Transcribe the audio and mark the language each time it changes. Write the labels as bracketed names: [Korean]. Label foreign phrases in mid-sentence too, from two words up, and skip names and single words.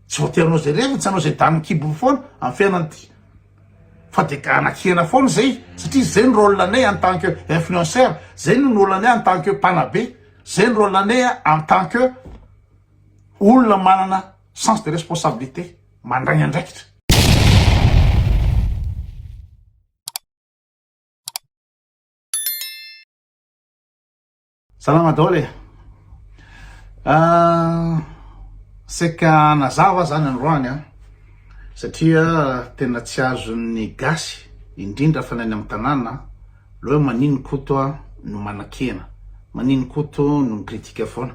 [Malagasy] tsy voatery anao zay revy tsy anao zay dany kibo foana amin'ny fiainany ty fa de anakihana foana zay satria zay ny rôle anay [French] en tant que influenceur, [Malagasy] zay ny rôle anay [French] en tant que [Malagasy] mpanabe, zay ny rôle anay [French] en tant que [Malagasy] olona manana [French] sens de responsabilité [Malagasy] mandragny andraikitra. Salama daholo seka nazava zany androany satria tena tsy azon'ny gasy indrindra fa nany amin'ny tanàna loha manino koto no manakena, manino koto no kritika foana.